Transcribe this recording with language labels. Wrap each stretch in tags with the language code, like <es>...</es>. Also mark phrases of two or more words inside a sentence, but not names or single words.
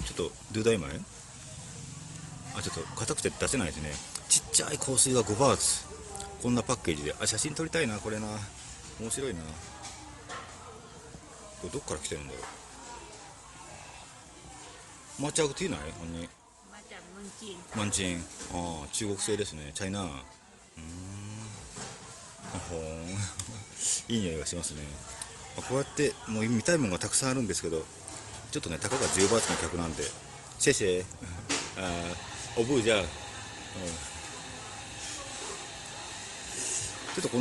<ja>ちょっと</ja> <th>ดูได้ไหม?</th> <ja>ちょっと硬くて出せないですね。ちっちゃい香水が5バーツ。こんなパッケージで。写真撮りたいな、これな。面白いな。これどっから来てるんだろう。抹茶ティーない？</ja> <th>มาจากเมืองจีน</th> <ja>マンチン。ああ、中国製ですね。チャイナ。ほーん。いい匂いがしますね。こうやってもう見たいものがたくさんあるんですけど、ちょっとね、たかが10バーツの客なんで、シェシェ、おぶーじゃあ、ちょっとこの</ja>